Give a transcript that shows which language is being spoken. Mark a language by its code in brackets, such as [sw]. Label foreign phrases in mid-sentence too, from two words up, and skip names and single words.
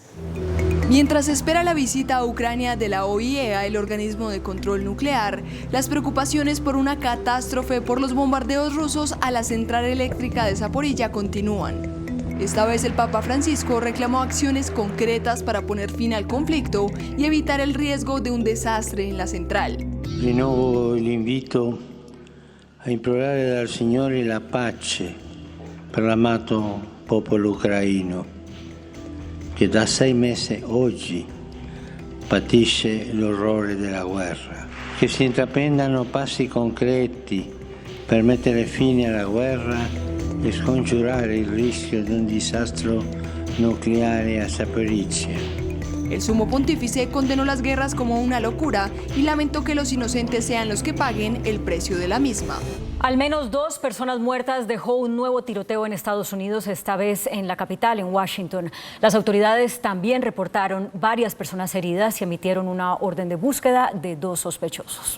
[es] Mientras espera la visita a Ucrania de la OIEA, el organismo de control nuclear, las preocupaciones por una catástrofe por los bombardeos rusos a la central eléctrica de Zaporilla continúan. Esta vez el Papa Francisco reclamó acciones concretas para poner fin al conflicto y evitar el riesgo de un desastre en la central. [it] Rinnovo l'invito a implorare dal Signore la pace per l'amato popolo ucraino che da 6 mesi oggi patisce l'orrore della guerra. Che si intraprendano passi concreti per mettere fine alla guerra e scongiurare il rischio di un disastro nucleare a Zaporizhia. [es] El sumo pontífice condenó las guerras como una locura y lamentó que los inocentes sean los que paguen el precio de la misma. Al menos 2 personas muertas dejó un nuevo tiroteo en Estados Unidos, esta vez en la capital, en Washington. Las autoridades también reportaron varias personas heridas y emitieron una orden de búsqueda de 2 sospechosos.